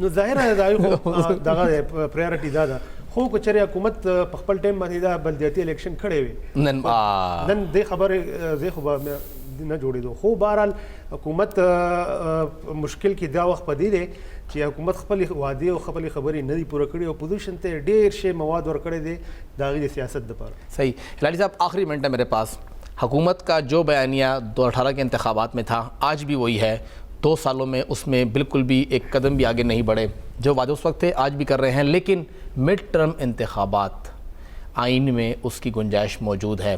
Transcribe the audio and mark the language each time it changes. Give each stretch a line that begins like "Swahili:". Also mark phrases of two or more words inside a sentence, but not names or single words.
Pashto: نو ظاهره دا یو دغه پرایورټي دا ده. خو که چېرې حکومت په خپل ټایم باندې دا بلدیاتي الیکشن کړی وي نن دې خبرې زه خو به نه جوړېدو. خو بهرحال حکومت مشکل کې دا وخت په دې دی چې حکومت خپلې وعدې او خپلې خبرې نه دي پوره کړي او اپوزیشن ته ډېر شی مواد ورکړی دی د هغې د سیاست دپاره. صحیح.
Urdu: ہلالی صاحب آخری منٹ ہے میرے پاس. حکومت کا جو بیانیہ 2018 کے انتخابات میں تھا آج بھی وہی ہے. 2 سالوں میں اس میں بالکل بھی ایک قدم بھی آگے نہیں بڑھے. جو وعدے اس وقت تھے آج بھی کر رہے ہیں لیکن مڈ ٹرم انتخابات آئین میں اس کی گنجائش موجود ہے.